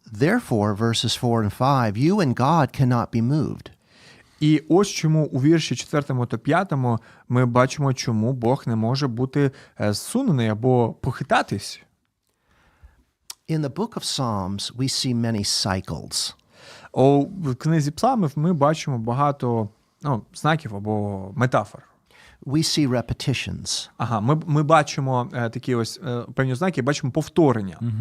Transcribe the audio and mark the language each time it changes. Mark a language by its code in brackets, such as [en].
[en] Therefore, verses 4 and 5, you and God cannot be moved. [uk] І ось чому у вірші 4 та 5 ми бачимо, чому Бог не може бути зсунений або похитатись. [en] In the book of Psalms, we see many cycles. [uk] В книзі Псалмів ми бачимо багато знаків або метафор. [en] We see repetitions. [uk] Ми бачимо такі ось певні знаки, бачимо повторення.